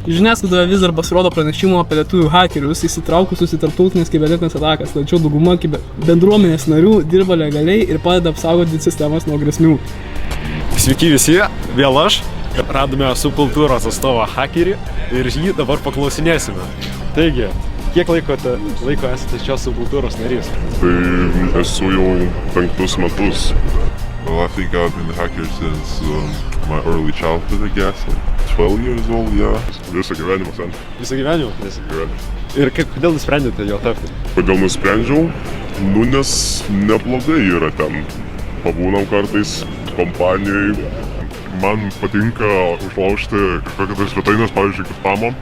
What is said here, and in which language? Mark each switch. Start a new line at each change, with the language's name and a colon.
Lithuanian: Žiniasklaidoje vis dar pasirodo pranešimų apie lietuvių hakerius įsitraukusius į tarptautinės kibernetinės atakas, tačiau dauguma bendruomenės narių dirba legaliai ir padeda apsaugoti sistemas nuo grėsmių. Sveiki visi, vėl aš. Radome subkultūros atstovą hakerį ir jį dabar paklausinėsime. Taigi, kiek laiko esate šios subkultūros narys? Tai esu jau 5 metus.
English: Well, I think I've been a hacker since my early childhood, I guess. Like 12 years old, yeah.
Lithuanian: Visą gyvenimą sen. Visą gyvenimą? Visą gyvenimą. Ir kodėl nusprendėte jo tapti? Kodėl nusprendžiau? Nes neblogai yra ten. Pabūnam kartais kompanijai. Man patinka užlaužti kažkokią tai svetainės, pavyzdžiui, spamą.